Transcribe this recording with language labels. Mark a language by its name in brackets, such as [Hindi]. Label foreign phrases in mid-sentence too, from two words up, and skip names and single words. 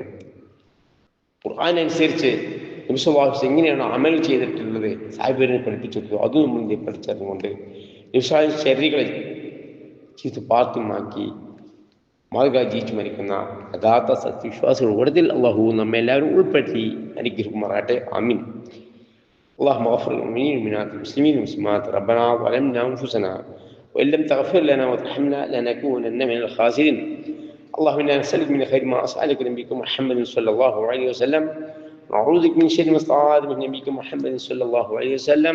[Malayalam] ഖുർആനനുസരിച്ച് നബി [Arabic] صلى الله عليه وسلم [Malayalam] എങ്ങനെയാണ് അമൽ ചെയ്തിട്ടുള്ളത് സാഹിബിനെ പഠിപ്പിച്ചു കൊടുത്തു. അതും നമ്മൾ പഠിച്ചറിഞ്ഞുകൊണ്ട് നബി [Arabic] صلى الله عليه وسلم [Malayalam] ശരീരങ്ങളെ ചെയ്ത് പാത്തുമാക്കി മാതൃക ജീവിച്ചു മരിക്കുന്ന യഥാർത്ഥ സത്യവിശ്വാസികൾ കൂട്ടത്തിൽ അള്ളാഹു നമ്മെ എല്ലാവരും ഉൾപ്പെടുത്തി അനുഗ്രഹിക്കുമാറാകട്ടെ. ആമീൻ. [Arabic] اللهم اغفر للمؤمنين والمؤمنات والمسلمين والمسلمات. ربنا ظلمنا انفسنا وان لم تغفر لنا وترحمنا لنكونن من الخاسرين. اللهم انا نسالك من خير ما اسالك نبيك محمد صلى الله عليه وسلم، نعوذ بك من شر ما استعاذ من نبيك محمد صلى الله عليه وسلم.